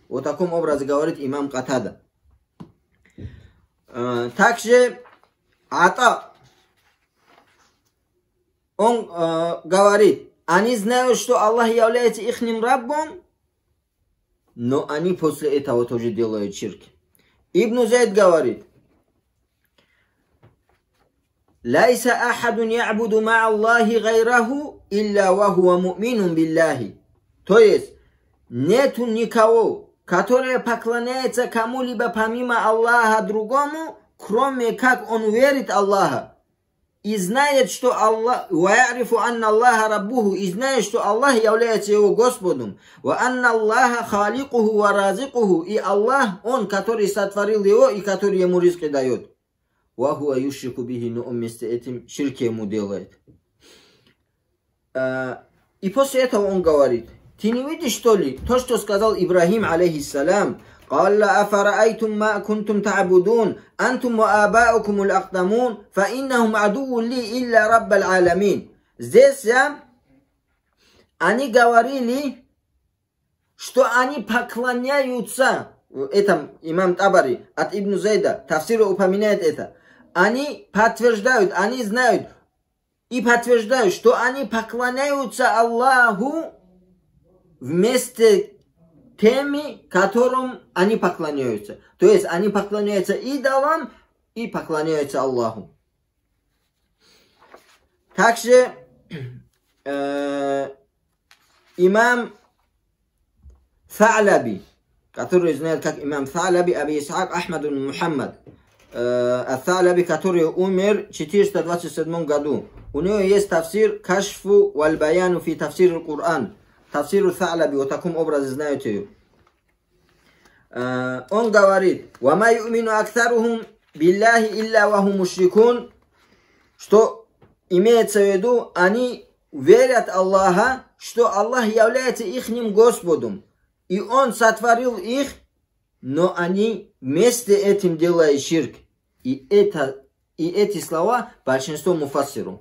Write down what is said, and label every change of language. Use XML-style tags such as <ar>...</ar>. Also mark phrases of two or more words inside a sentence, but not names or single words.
<ru>Вот таком образе говорит имам Катада. Также Ата, он говорит, они знают, что Аллах является ихним раббом, но они после этого тоже делают ширк. Ибн Зайд говорит,</ru> <ar>«ليس أحد يعبد مع الله غيره إلا وهو مؤمن بالله».</ar> <ru>То есть, нету никого, который поклоняется кому-либо помимо Аллаха другому, кроме как он верит Аллаха. И знает, что Аллах,</ru> <ar>وعارف أن الله ربه,</ar> <ru>и знает, что Аллах является его Господом,</ru> <ar>وأن الله خالقه ورازقه,</ar> <ru>и Аллах, он, который сотворил его и который ему ризки дает.</ru> <ar>وهو يشرك به,</ar> <ru>но он вместе этим ширк ему делает. И после этого он говорит, ты не видишь, что ли, то, что сказал Ибрахим, алейхиссалям,</ru> <ar>قال أفرأيتم ما كنتم تعبدون أنتم وآباؤكم الأقدمون فإنهم عدو لي إلا رب العالمين.</ar> <ru>Здесь они говорили, что они поклоняются, это имам Табари от Ибн Зайда, Тафсира упоминает это, они подтверждают, они знают и подтверждают, что они поклоняются Аллаху вместе теми, которым они поклоняются. То есть они поклоняются идолам и поклоняются Аллаху. Также имам Фа'лаби, который знает как имам Фа'лаби, Аби Исхак Ахмад ибн Мухаммад, Фа'лаби, который умер в 427 году. У него есть тафсир Кашфу валь Баяну фи тафсир аль-Кур'ан. Тафсиру Фа'лаби, вот таком образе знаете ее. Он говорит,</ru> <ar>«وما يؤمن أكثرهم بالله إلا وهم مشركون»,</ar> <ru>что имеется в виду, они верят Аллаха, что Аллах является ихним Господом, и Он сотворил их, но они вместе этим делают ширк. И эти слова большинство муфассиру.</ru>